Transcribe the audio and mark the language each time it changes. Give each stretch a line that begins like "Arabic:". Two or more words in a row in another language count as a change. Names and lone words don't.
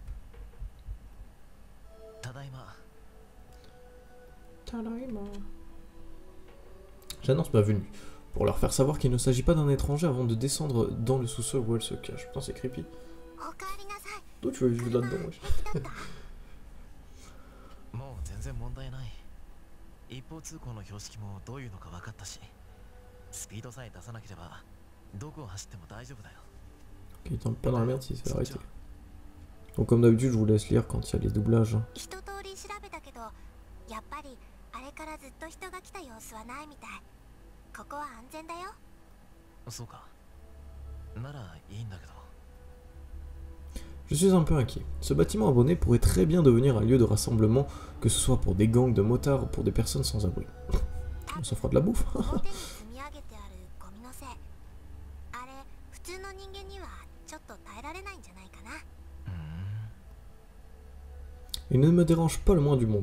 French: J'annonce ma venue, pour leur faire savoir qu'il ne s'agit pas d'un étranger avant de descendre dans le sous-sol où elle se cache. Putain, c'est creepy. D'où tu veux vivre là-dedans, wesh.
Japanese: 一方通行の標識もどういうのか分かったし、スピードさえ出さなければどこを走っても大丈夫だよ。
French: Ok, il tombe pas dans la merde s'il se fait arrêter. Donc comme d'habitude, je vous laisse lire quand il y a les doublages.
Japanese: 一通り調べたけど、やっぱりあれからずっと人が来た様子はないみたい。ここは安全だよ。そうか。ならいいんだけど。
French: Je suis un peu inquiet. Ce bâtiment abandonné pourrait très bien devenir un lieu de rassemblement, que ce soit pour des gangs de motards ou pour des personnes sans abri. On s'en fera de la bouffe. Il ne me dérange pas le moins du monde.